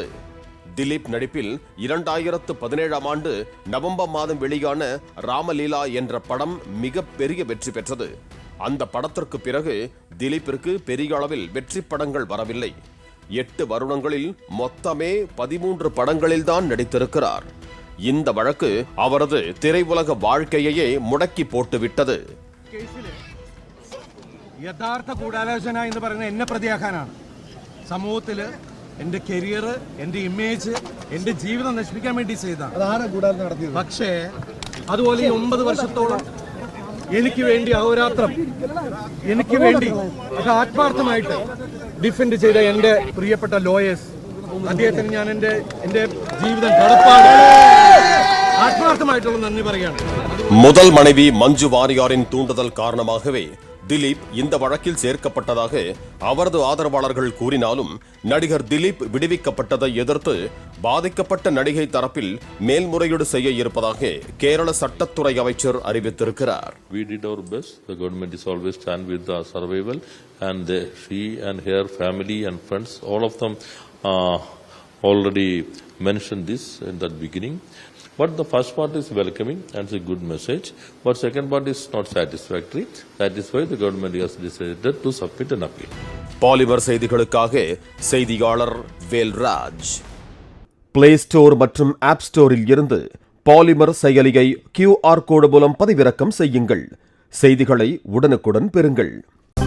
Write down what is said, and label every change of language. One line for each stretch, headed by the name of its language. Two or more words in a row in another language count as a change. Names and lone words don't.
Tamil: திலீப் நடிப்பில் 2017ஆம் ஆண்டு நவம்பர் மாதம் வெளியான ராமலீலா என்ற படம் மிகப்பெரிய வெற்றி பெற்றது. அந்த படத்திற்கு பிறகு திலீப்பிற்கு பெரிய அளவில் வெற்றி படங்கள் வரவில்லை. 8 வருடங்களில் மொத்தமே 13 படங்களில்தான் நடித்திருக்கிறார். இந்த வழக்கு அவரது திரையுலக வாழ்க்கையையே முடக்கி போட்டுவிட்டது.
Malayalam: യഥാർത്ഥ ഗൂഢാലോചന എന്ന് പറയുന്നത് എന്നെ പ്രതിയാക്കാനാണ്. സമൂഹത്തിൽ എൻ്റെ കരിയർ, എൻ്റെ ഇമേജ്, എൻ്റെ ജീവിതം നശിപ്പിക്കാൻ വേണ്ടി ചെയ്തതാണ്. പക്ഷേ അതുപോലെ 9 വർഷത്തോളം എനിക്ക് വേണ്ടി അഹോരാത്രം എനിക്ക് വേണ്ടി അത് ആത്മാർത്ഥമായിട്ട് ഡിഫെൻഡ് ചെയ്ത എൻ്റെ പ്രിയപ്പെട്ട ലോയേഴ്സ്, അദ്ദേഹത്തിന് ഞാൻ എൻ്റെ ജീവിതം കടപ്പാട് ഹൃദയപൂർവ്വമായിട്ടുള്ള നന്ദി പറയുകയാണ്.
Tamil: முதல் மனைவி மஞ்சு வாரியாரின் தூண்டுதல் காரணமாகவே திலீப் இந்த வழக்கில் சேர்க்கப்பட்டதாக அவரது ஆதரவாளர்கள் கூறினாலும் நடிகர் திலீப் விடுவிக்கப்பட்டதை எதிர்த்து பாதிக்கப்பட்ட நடிகை தரப்பில் மேல்முறையீடு செய்ய இருப்பதாக கேரள சட்டத்துறை அமைச்சர் அறிவித்திருக்கிறார்.
English: We did our best. The government is always stand with the survival, and she and her family and friends, all of them already mentioned this in the beginning. But the first part is welcoming and it's a good message. But second part is not satisfactory. That is why the government has decided to submit an appeal.
Tamil: பாலிமர் செய்திகளுக்காக செய்தியாளர் வேல்ராஜ். பிளே ஸ்டோர் மற்றும் ஆப் ஸ்டோரில் இருந்து பாலிமர் செயலியை
English: QR code
Tamil: மூலம் பதிவிறக்கம் செய்யுங்கள். செய்திகளை உடனுக்குடன் பெறுங்கள்.